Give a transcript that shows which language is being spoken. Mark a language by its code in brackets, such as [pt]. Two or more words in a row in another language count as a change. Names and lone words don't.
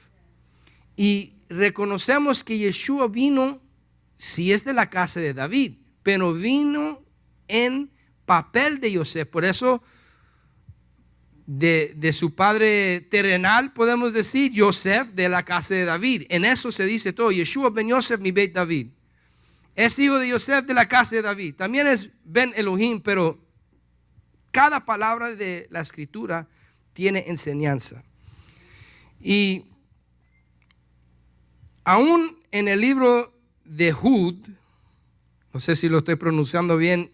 [es] Y reconocemos que Yeshua vino, si es de la casa de David, pero vino en papel de Yosef. Por eso de su padre terrenal podemos decir Yosef de la casa de David. En eso se dice todo. [he] ישוע בן יוסף מבית דוד. [es] Es hijo de Yosef de la casa de David. También es [he] בן אלוהים, [es] pero cada palabra de la escritura tiene enseñanza. Y aún en el libro de Jud, no sé si lo estoy pronunciando bien